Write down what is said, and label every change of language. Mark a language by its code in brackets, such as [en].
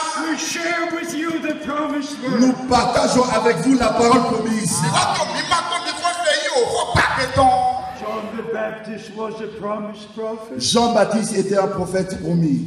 [en] We share with you the promised word. [fr] Nous partageons avec vous la parole promise. [en] John the Baptist was a promised prophet. [fr] Jean-Baptiste était un prophète promis.